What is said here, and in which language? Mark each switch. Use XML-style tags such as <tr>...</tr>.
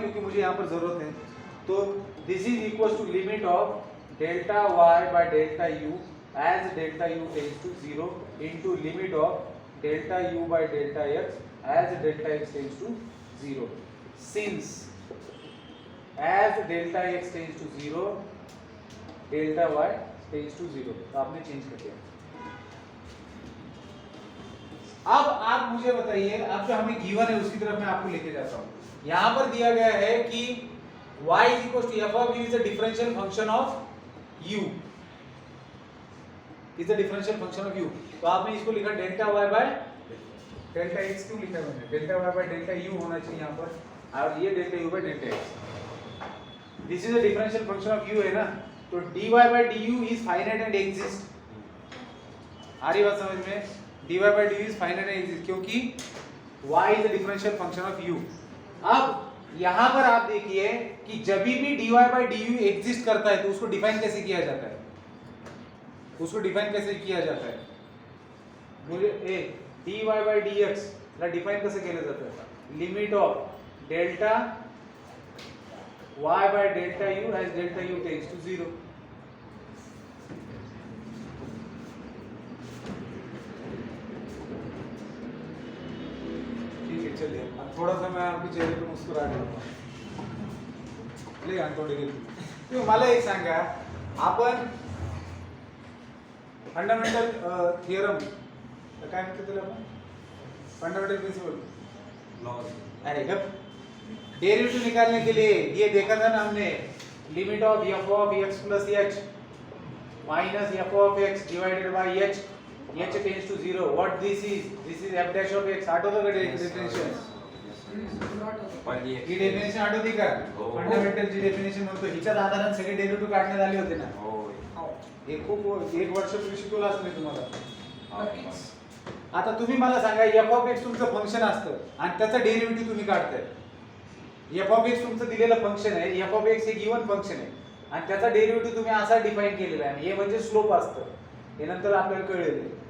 <hi>क्योंकि मुझे यहाँ पर जरूरत है। तो</hi> <en>This is equal to limit of delta y by delta u as delta u tends to 0 into limit of delta u by delta x as delta x tends to 0 since as delta x tends to 0 delta y tends to 0।</en> <hi>तो आपने change कर दिया। अब आप मुझे बताइए, अब जो हमें गिवन है उसकी तरफ मैं आपको लेके जाता हूँ। यहाँ पर दिया गया है कि</hi> <en>y is equal to f of u is a differential function of u, is a differential function of u।</en> <hi>तो आपने इसको लिखा delta y by delta x, क्यों लिखा है मैंने? Delta y by delta u होना चाहिए यहाँ पर, और ये delta u by delta x।</hi> <en>this is a differential function of u</en> <hi>है ना, तो</hi> <en>dy by du is finite and exist।</en> <hi>आ रही बात समझ में?</hi> <en>dy by du is finite and exist</en> <hi>क्योंकि</hi> <en>y is a differential function of u।</en> <hi>अब यहाँ पर आप देखिए कि जब भी dy by du एग्जिस्ट करता है तो उसको डिफाइन कैसे किया जाता है? उसको डिफाइन कैसे किया जाता है? मुझे dy by dx La define कैसे किया जाता है?</hi> <en>Limit of delta y by delta u as delta u tends to 0.</en> <hi>ठीक है चलिए अब थोड़ा सा मैं आपके चेहरे पे मुस्कुरा रहा हूँ ले थोड़ी देर</hi> <mr>तुम्ही मला एक सांगा आपण फंडामेंटल थिअरम काय म्हणतो त्याला आपण फंडामेंटल प्रिंसिपल अरे गप</mr> <hi>डेरिवेटिव निकालने के लिए ये देखा था ना हमने</hi> <en>limit of f of x plus h minus f of x divided by h h tends to 0 what this is f dash of x</en> <mr>आठवतो का डेफिनेशन ही डेफिनेशन आठवते का हो. फंडामेंटल जी डेफिनेशन म्हणतो हिच्याच आधाराने सगळे डेरिवेटिव काढण्यात आले होते ना होय. हे खूप एक वर्षापूर्वी शिकवलं असतं मी तुम्हाला नक्कीच. आता तुम्ही मला सांगा f ऑफ x तुमचं फंक्शन असतं आणि त्याचा डेरिव्हेटिव्ह तुम्ही काढताय f ऑफ x तुमचं दिलेलं फंक्शन आहे f ऑफ x हे गिवन फंक्शन आहे आणि त्याचा डेरिव्हेटिव्ह तुम्ही असा डिफाइन केलेला आहे आणि हे म्हणजे स्लोप असतं हे नंतर आपल्याला कळेल</mr>